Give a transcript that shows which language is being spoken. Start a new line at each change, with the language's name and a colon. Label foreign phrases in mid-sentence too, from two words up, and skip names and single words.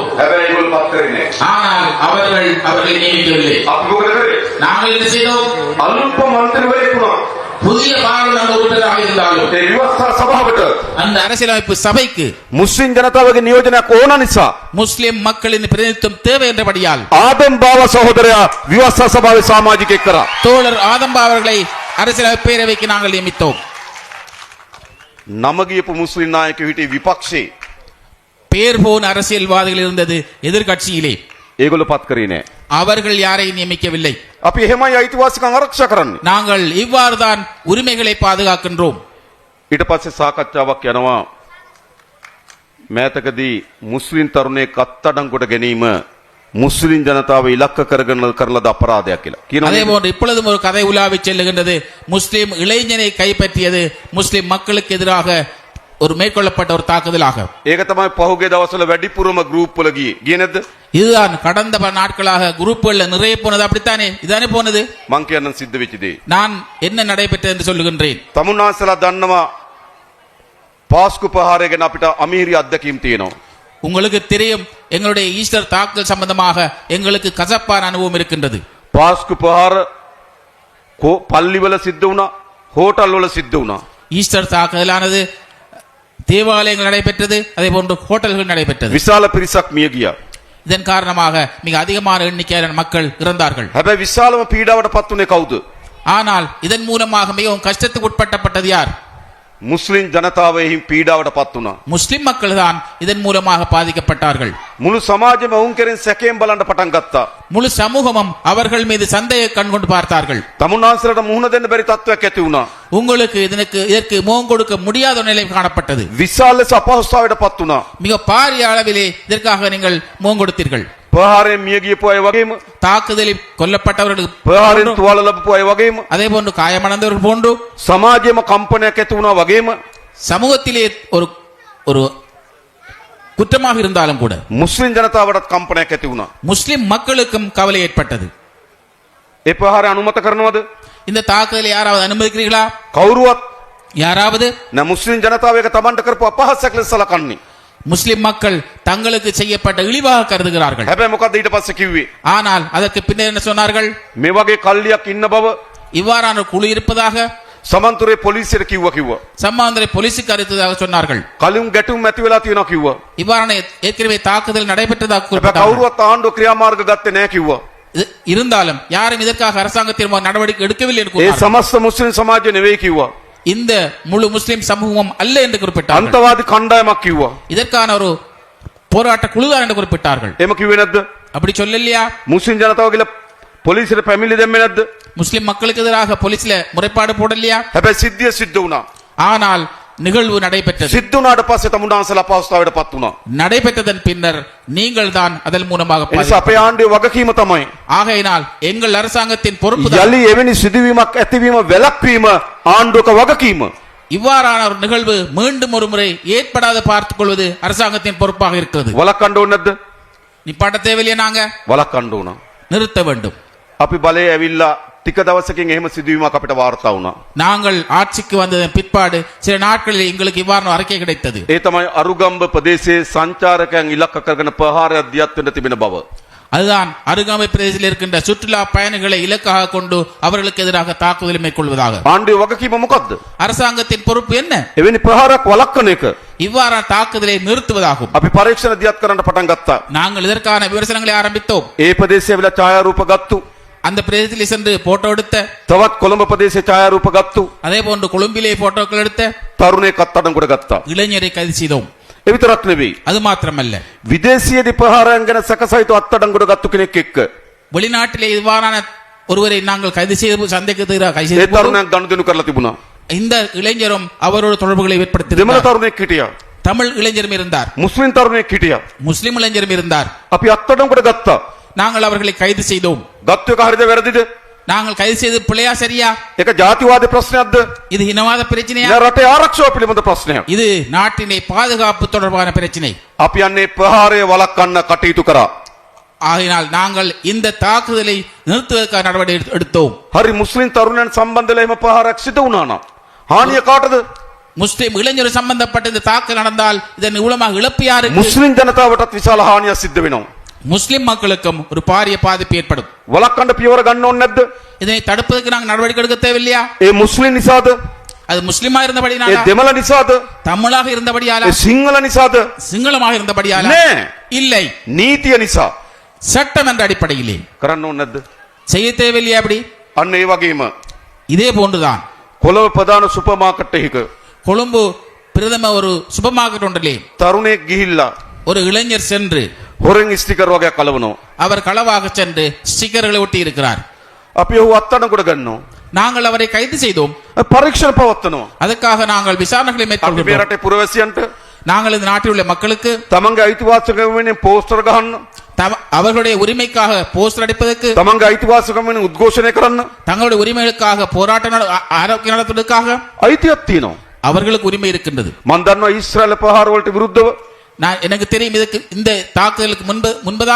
Sinhala: හැබැයි ඒගොල්ලෝ පත් කරේ නැහැ.
Tamil: ஆனால் அவர்களை நியமிக்கவில்லை.
Sinhala: අපි මොකද කරේ?
Tamil: நாங்கள் என்ன செய்தோம்?
Sinhala: අලුත් මන්ත්‍රීවරයෙක් වුණා.
Tamil: புதிய பாராளுமன்ற உறுப்பினராக இருந்தாலும்
Sinhala: ඒ ව්‍යවස්ථා සභාවට
Tamil: அந்த அரசியலமைப்பு சபைக்கு
Sinhala: මුස්ලිම් ජනතාවගේ නියෝජනයක් ඕන නිසා
Tamil: முஸ்லிம் மக்களின் பிரதிநிதித்துவம் தேவை என்றபடியால்
Sinhala: ආදම් බාව සහෝදරයා ව්‍යවස්ථා සභාවේ සමාජිකයෙක් කරා.
Tamil: தோழர் ஆதம்பா அவர்களை அரசியலமைப்பு பேரவைக்கு நாங்கள் நியமித்தோம்.
Sinhala: නම ගියපු මුස්ලිම් නායකයෝ හිටියේ විපක්ෂේ.
Tamil: பேர் போன அரசியல்வாதிகள் இருந்தது எதிர்கட்சியிலே.
Sinhala: ඒගොල්ලෝ පත් කරේ නැහැ.
Tamil: அவர்கள் யாரையும் நியமிக்கவில்லை.
Sinhala: අපි එහෙමයි අයිතිවාසිකම් ආරක්ෂා කරන්නේ.
Tamil: நாங்கள் இவ்வாறுதான் உரிமைகளை பாதுகாக்கின்றோம்.
Sinhala: ඊට පස්සේ සාකච්ඡාවක් යනවා මෑතකදී මුස්ලිම් තරුණයෙක් අත්අඩංගුවට ගැනීම මුස්ලිම් ජනතාව ඉලක්ක කරගෙන කරලද අපරාධයක් කියලා
Tamil: அதே
Sinhala: කියනවා.
Tamil: போன்று இப்பொழுதும் ஒரு கதை உலாவிச் செல்லுகின்றது. முஸ்லிம் இளைஞனை கைப்பற்றியது முஸ்லிம் மக்களுக்கு எதிராக ஒரு மேற்கொள்ளப்பட்ட ஒரு தாக்குதலாக.
Sinhala: ඒක තමයි පහුගිය දවස්වල වැඩිපුරම ගෲප් වල ගියේ නැද්ද?
Tamil: இதுதான் கடந்த பல நாட்களாக குரூப்புகள்ல நிறைய போனது. அப்படித்தானே? இதானே போனது.
Sinhala: මං කියන්න සිද්ධ වෙච්ච දේ.
Tamil: நான் என்ன நடைபெற்றது என்று சொல்லுகின்றேன்.
Sinhala: තමුන්නාසලා දන්නවා පාස්කු පහාරය ගැන අපිට අමීරි අත්දැකීම් තියෙනවා.
Tamil: உங்களுக்கு தெரியும், எங்களுடைய ஈஸ்டர் தாக்குதல் சம்பந்தமாக எங்களுக்கு கசப்பான அனுபவம் இருக்கின்றது.
Sinhala: පාස්කු පහාර පල්ලිවල සිද්ධ වුණා, හෝටල් වල සිද්ධ වුණා.
Tamil: ஈஸ்டர் தாக்குதலானது தேவாலயங்கள் நடைபெற்றது, அதே போன்று ஹோட்டல்கள் நடைபெற்றது.
Sinhala: විශාල පිරිසක් මිය ගියා.
Tamil: இதன் காரணமாக மிக அதிகமான எண்ணிக்கையிலான மக்கள் இறந்தார்கள்.
Sinhala: හැබැයි විශාලම පීඩාවට පත් වුණේ කවුද?
Tamil: ஆனால் இதன் மூலமாக மிகவும் கஷ்டத்துக்கு உட்பட்டப்பட்டது யார்?
Sinhala: මුස්ලිම් ජනතාවෙහි පීඩාවට පත් වුණා.
Tamil: முஸ்லிம் மக்கள் தான் இதன் மூலமாக பாதிக்கப்பட்டார்கள்.
Sinhala: මුළු සමාජෙම ඔවුන් කෙරෙන් සැකයෙන් බලන්න පටන් ගත්තා.
Tamil: முழு சமூகமும் அவர்கள் மீது சந்தேக கண் கொண்டு பார்த்தார்கள்.
Sinhala: තමුන්නාසලට මුහුණ දෙන්න බැරි තත්ත්වයක් ඇති වුණා.
Tamil: உங்களுக்கு இதற்கு முகம் கொடுக்க முடியாத ஒரு நிலை காணப்பட்டது.
Sinhala: විශාල ලෙස අපහසුතාවයට පත් වුණා.
Tamil: மிக பாரிய அளவிலே இதற்காக நீங்கள் முகம் கொடுத்தீர்கள்.
Sinhala: ප්‍රහාරයෙන් මිය ගියපු අය වගේම,
Tamil: தாக்குதலில் கொல்லப்பட்டவர்களுக்கு
Sinhala: ප්‍රහාරයෙන් තුවාල ලැබපු අය වගේම,
Tamil: அதே போன்று காயமடைந்தவர்கள் போன்று
Sinhala: සමාජයේම කම්පනයක් ඇති වුණා වගේම
Tamil: சமூகத்திலே ஒரு ஒரு குற்றமாக இருந்தாலும் கூட
Sinhala: මුස්ලිම් ජනතාවටත් කම්පනයක් ඇති වුණා.
Tamil: முஸ்லிம் மக்களுக்கும் கவலை ஏற்பட்டது.
Sinhala: ඒ ප්‍රහාරය අනුමත කරනවද?
Tamil: இந்த தாக்குதலை யாராவது அனுமதிக்கிறீர்களா?
Sinhala: කවුරුවත්
Tamil: யாராவது?
Sinhala: නෑ. මුස්ලිම් ජනතාව එක තමන්ට කරපු අපහාසයක් ලෙස සලකන්නේ.
Tamil: முஸ்லிம் மக்கள் தங்களுக்கு செய்யப்பட்ட இழிவாக கருதுகிறார்கள்.
Sinhala: හැබැයි මොකද්ද ඊට පස්සේ කිව්වේ?
Tamil: ஆனால் அதற்கு பின்னர் என்ன சொன்னார்கள்?
Sinhala: මේ වගේ කල්ලියක් ඉන්න බව
Tamil: இவ்வாறான குழு இருப்பதாக
Sinhala: සමන්තුරේ පොලිසියට කිව්වා.
Tamil: சம்மாந்திரை போலீசுக்கு அறிவித்ததாக சொன்னார்கள்.
Sinhala: කලින් ගැටුම් ඇති වෙලා තියෙනවා කිව්වා.
Tamil: இவ்வாறான ஏற்கனவே தாக்குதல் நடைபெற்றதாக
Sinhala: හැබැයි
Tamil: குறிப்பிட்டார்கள்.
Sinhala: කවුරුවත් ආණ්ඩුව ක්‍රියාමාර්ග ගත්තේ නැහැ කිව්වා.
Tamil: இருந்தாலும் யாரும் இதற்காக அரசாங்கத்தின் நடவடிக்கை எடுக்கவில்லை என்று
Sinhala: ඒ
Tamil: கூறினார்கள்.
Sinhala: සමස්ත මුස්ලිම් සමාජය නෙවෙයි කිව්වා.
Tamil: இந்த முழு முஸ்லிம் சமூகம் அல்ல என்று குறிப்பிட்டார்கள்.
Sinhala: අන්තවාදී කණ්ඩායමක් කිව්වා.
Tamil: இதற்கான ஒரு போராட்ட குழுதான் என்று குறிப்பிட்டார்கள்.
Sinhala: එහෙම කිව්වේ නැද්ද?
Tamil: அப்படி சொல்லலையா?
Sinhala: මුස්ලිම් ජනතාව කියලා පොලිසියට පැමිණිලි දැම්මේ නැද්ද?
Tamil: முஸ்லிம் மக்களுக்கு எதிராக போலீஸ்ல முறைப்பாடு போடலையா?
Sinhala: හැබැයි සිද්ධිය සිද්ධ වුණා.
Tamil: ஆனால் நிகழ்வு நடைபெற்றது.
Sinhala: සිද්ධ වුණාට පස්සේ තමුන්නාසලා අපහසුතාවයට පත් වුණා.
Tamil: நடைபெற்றதன் பின்னர் நீங்கள் தான் அதன் மூலமாக
Sinhala: ඒ නිසා අපේ ආණ්ඩුවේ වගකීම තමයි
Tamil: ஆகையினால் எங்கள் அரசாங்கத்தின் பொறுப்பு தான்
Sinhala: යලි එවැනි සිදුවීමක් ඇතිවීම වැළැක්වීම ආණ්ඩුවක වගකීම.
Tamil: இவ்வாறான ஒரு நிகழ்வு மீண்டும் ஒரு முறை ஏற்படாத பார்த்துக் கொள்வது அரசாங்கத்தின் பொறுப்பாக இருக்கிறது.
Sinhala: වළක්වන්න ඕනේ නැද්ද?
Tamil: நிப்பாட்ட தேவையில்லையா? நாங்க
Sinhala: වළක්වන්න ඕන.
Tamil: நிறுத்த வேண்டும்.
Sinhala: අපි බලේ ඇවිල්ලා ටික දවසකින් එහෙම සිදුවීමක් අපිට වාර්තා වුණා.
Tamil: நாங்கள் ஆட்சிக்கு வந்ததன் பிற்பாடு சில நாட்களில் எங்களுக்கு இவ்வாறான அறிக்கை கிடைத்தது.
Sinhala: ඒ තමයි අරුගම්බ ප්‍රදේශයේ සංචාරකයන් ඉලක්ක කරගෙන ප්‍රහාරයක් දියත් වෙන්න තිබෙන බව.
Tamil: அதுதான் அருகாமை பிரதேசத்தில் இருக்கின்ற சுற்றுலா பயணிகளை இலக்காக கொண்டு அவர்களுக்கு எதிராக தாக்குதலை மேற்கொள்வதாக.
Sinhala: ආණ්ඩුවේ වගකීම මොකද්ද?
Tamil: அரசாங்கத்தின் பொறுப்பு என்ன?
Sinhala: එවැනි ප්‍රහාරයක් වළක්වන එක.
Tamil: இவ்வாறான தாக்குதலை நிறுத்துவதாகும்.
Sinhala: අපි පරීක්ෂණ දියත් කරන්න පටන් ගත්තා.
Tamil: நாங்கள் இதற்கான விமர்சனங்களை ஆரம்பித்தோம்.
Sinhala: ඒ ප්‍රදේශයේ වෙලා ඡායාරූප ගත්තු.
Tamil: அந்த பிரதேசத்தில் சென்று போட்டோ எடுத்த,
Sinhala: තවත් කොළඹ ප්‍රදේශයේ ඡායාරූප ගත්තු.
Tamil: அதே போன்று கொழும்பிலே போட்டோக்கள் எடுத்த
Sinhala: තරුණයෙක් අත්අඩංගුවට ගත්තා.
Tamil: இளைஞரை கைது செய்தோம்.
Sinhala: ඒ විතරක් නෙවෙයි.
Tamil: அது மாத்திரமல்ல,
Sinhala: විදේශීයදී ප්‍රහාරයන් ගැන සැකසහිත අත්අඩංගුවට ගත්තු කෙනෙක් එක්ක
Tamil: வெளிநாட்டிலே இவ்வாறான ஒருவரை நாங்கள் கைது செய்து சந்தேகத்துக்கு கைது
Sinhala: ඒ
Tamil: செய்து
Sinhala: තරුණයන් ගනුදෙනු කරලා තිබුණා.
Tamil: இந்த இளைஞரும் அவரோட தொடர்புகளை
Sinhala: දෙමළ
Tamil: ஏற்படுத்தியிருந்தார்.
Sinhala: තරුණයෙක් හිටියා.
Tamil: தமிழ் இளைஞரும் இருந்தார்,
Sinhala: මුස්ලිම් තරුණයෙක් හිටියා.
Tamil: முஸ்லிம் இளைஞரும் இருந்தார்.
Sinhala: අපි අත්අඩංගුවට ගත්තා.
Tamil: நாங்கள் அவர்களை கைது செய்தோம்.
Sinhala: ගත්තු එක හරිද වැරදිද?
Tamil: நாங்கள் கைது செய்து பிழையா சரியா?
Sinhala: ඒක ජාතිවාදී ප්‍රශ්නයක්ද?
Tamil: இது இனவாத பிரச்சனையா?
Sinhala: නෑ රටේ ආරක්ෂාව පිළිබඳ ප්‍රශ්නයක්.
Tamil: இது நாட்டினை பாதுகாப்பு தொடர்பான பிரச்சனை.
Sinhala: අපි යන්නේ ප්‍රහාරය වළක්වන්න කටයුතු කරා.
Tamil: ஆகையினால் நாங்கள் இந்த தாக்குதலை நிறுத்துவதற்கான நடவடிக்கை எடுத்தோம்.
Sinhala: හරි මුස්ලිම් තරුණයන් සම්බන්ධ වෙලා එහෙම ප්‍රහාරයක් සිදු වුණා නම් හානිය කාටද?
Tamil: முஸ்லிம் இளைஞர் சம்பந்தப்பட்ட இந்த தாக்குதல் நடந்தால் இதன் மூலமாக இழப்பு யாருக்கு?
Sinhala: මුස්ලිම් ජනතාවටත් විශාල හානියක් සිද්ධ වෙනවා.
Tamil: முஸ்லிம் மக்களுக்கும் ஒரு பாரிய பாதிப்பு ஏற்படும்.
Sinhala: වළක්වන්න පියවර ගන්න ඕනේ නැද්ද?
Tamil: இதனை தடுப்பதற்கு நாங்கள் நடவடிக்கை எடுக்க தேவையில்லையா?
Sinhala: ඒ මුස්ලිම් නිසාද?
Tamil: அது முஸ்லிமா
Sinhala: ඒ
Tamil: இருந்தபடியாலா?
Sinhala: දෙමළ නිසාද?
Tamil: தமிழாக இருந்தபடியாலா?
Sinhala: ඒ සිංහල නිසාද?
Tamil: சிங்களமாக இருந்தபடியாலா?
Sinhala: නෑ.
Tamil: இல்லை,
Sinhala: නීතිය නිසා
Tamil: சட்டம் என்ற அடிப்படையிலே
Sinhala: කරන්න ඕනේ නැද්ද?
Tamil: செய்ய தேவையில்லையா? அப்படி
Sinhala: අන්න ඒ වගේම
Tamil: இதே போன்றுதான்
Sinhala: කොළඹ ප්‍රධාන
English: super market
Sinhala: එකක
Tamil: கொழும்பு பிரதம ஒரு
English: super market
Tamil: ஒன்றிலே
Sinhala: තරුණයෙක් ගිහිල්ලා
Tamil: ஒரு இளைஞர் சென்று
Sinhala: හොරෙන් ස්ටිකර් වගේක් කලවනවා.
Tamil: அவர் களவாக சென்று ஸ்டிக்கர்களை ஒட்டி இருக்கிறார்.
Sinhala: අපි ඔහු අත්අඩංගුවට ගන්නවා.
Tamil: நாங்கள் அவரை கைது செய்தோம்.
Sinhala: පරීක්ෂණ පවත්වනවා.
Tamil: அதற்காக நாங்கள் விசாரணைகளை
Sinhala: අපි මේ
Tamil: மேற்கொள்கிறோம்.
Sinhala: රටේ පුරවැසියන්ට
Tamil: நாங்கள் இந்த நாட்டில் உள்ள மக்களுக்கு
Sinhala: තමන්ගේ අයිතිවාසිකම වෙනුවෙන් පෝස්ටර් ගහන්න,
Tamil: அவர்களுடைய உரிமைக்காக போஸ்டர் அடிப்பதற்கு,
Sinhala: තමන්ගේ අයිතිවාසිකම වෙනුවෙන් උද්ඝෝෂණය කරන්න
Tamil: தங்களுடைய உரிமைகளுக்காக போராட்டம் ஆரோக்கியம் நடத்துவதற்காக
Sinhala: අයිතියක් තියෙනවා.
Tamil: அவர்களுக்கு உரிமை இருக்கின்றது.
Sinhala: මම දන්නවා ඊශ්‍රායල ප්‍රහාර වලට විරුද්ධව
Tamil: நான் எனக்கு தெரியும் இதுக்கு இந்த தாக்குதலுக்கு முன்பதாக